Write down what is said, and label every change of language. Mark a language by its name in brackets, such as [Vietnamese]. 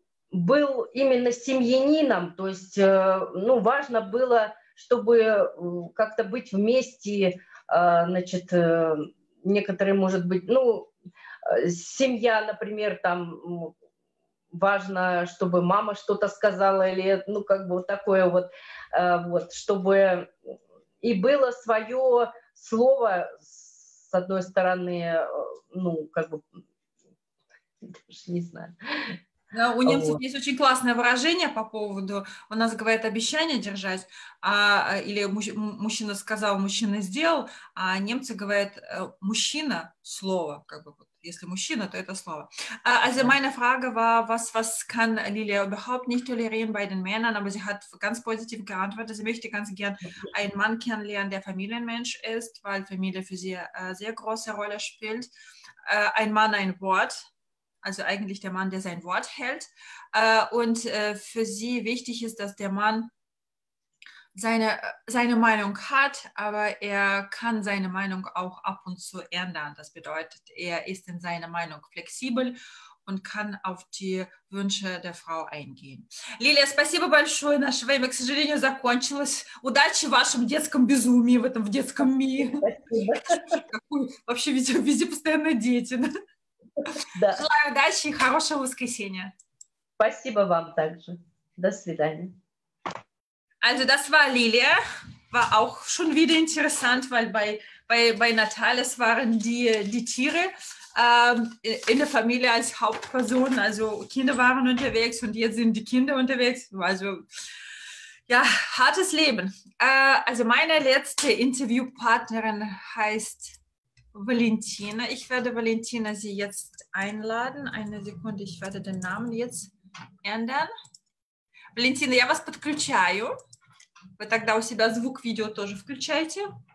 [Russian] был именно семьянином, то есть, ну, важно было, чтобы как-то быть вместе, значит, некоторые, может быть, ну, семья, например, там важно, чтобы мама что-то сказала, или, ну, как бы вот такое вот, вот, чтобы и было свое слово, с одной стороны, ну, как бы, не знаю. У немцев есть очень классное выражение по поводу, у нас говорят обещание держать, или мужчина сказал, мужчина сделал, а немцы говорят мужчина слово, как бы, если мужчина, то это слово. [German] Also meine Frage war, was kann Lilia überhaupt nicht tolerieren bei den Männern, aber sie hat ganz positiv geantwortet, sie möchte ganz gern einen Mann kennenlernen, der Familienmensch ist, weil Familie für sie eine sehr große Rolle spielt. Ein Mann, ein Wort. also eigentlich der Mann, der sein Wort hält. Und für sie wichtig ist, dass der Mann seine Meinung hat, aber er kann seine Meinung auch ab und zu ändern. Das bedeutet, er ist in seiner Meinung flexibel und kann auf die Wünsche der Frau eingehen. [Russian] Лилия, спасибо большое. Наше время, к сожалению, закончилось. Удачи в вашем детском безумии, в этом детском мире. Вообще везде постоянно дети. Желаю удачи и хорошего воскресенья. Спасибо вам также. До свидания. [German] Also das war Lilia, war auch schon wieder interessant, weil bei Natalis waren die Tiere in der Familie als Hauptperson, also Kinder waren unterwegs und jetzt sind die Kinder unterwegs, also ja, hartes Leben. Also meine letzte Interviewpartnerin heißt Valentina. Ich werde Valentina Sie jetzt einladen. Eine Sekunde, ich werde den Namen jetzt ändern. [Russian] Валентина, я вас подключаю. Вы тогда у себя звук, видео тоже включайте.